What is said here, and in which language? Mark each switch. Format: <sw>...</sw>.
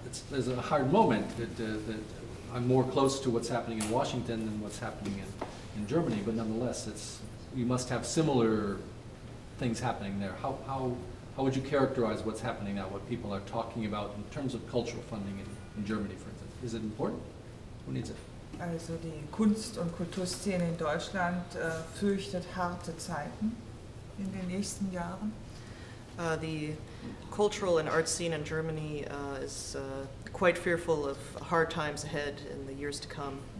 <en>There's a hard moment that I'm more close to what's happening in Washington than what's happening in Germany, but nonetheless, you must have similar things happening there. How would you characterize what's happening now, what people are talking about in terms of cultural funding in Germany, for instance? Is it important? Who needs it?</en> <de>Also die Kunst- und Kulturszene in Deutschland fürchtet harte Zeiten in den nächsten Jahren.</de> <en>The cultural and art scene in Germany is quite fearful of hard times ahead in the years to come.</en>